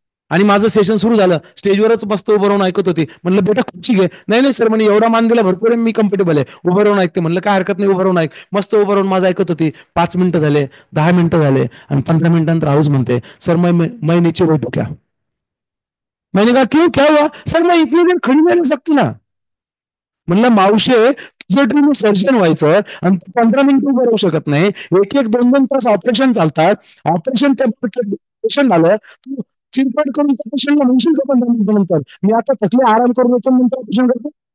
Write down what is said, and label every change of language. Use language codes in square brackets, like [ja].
[mr] आणि माझं सेशन सुरू झालं. स्टेजवरच मस्त उभं राहून ऐकत होती. म्हणलं बेटा खुर्ची घे. नाही नाही सर म्हणे एवढा मान दिला भरपूर आहे, मी कम्फर्टेबल आहे, उभं राहून ऐकते. म्हणलं काय हरकत नाही, उभं राहून ऐक. मस्त उभं राहून माझं ऐकत होती. 5 मिनिटं झाले, 10 मिनिटं झाले आणि 15 मिनिटांनंतर आवाज म्हणते [hi] सर मैं नीचे बैठू क्या. मैंने कहा क्यों क्या हुआ. सर मैं इतनी देर खड़ी नहीं रह सकती ना. [mr] म्हणलं मावशे तुझं ड्रीम सर्जन व्हायचं आणि 15 मिनिटं उभं राहू शकत नाही. एक एक 2-2 तास ऑपरेशन चालतात. ऑपरेशन पेशंट आलं, तू चिरपट करून त्या पेशंटला म्हणशील का 15 मिनिटानंतर मी आता थकले आराम करून येतो नंतर ऑपरेशन करतो.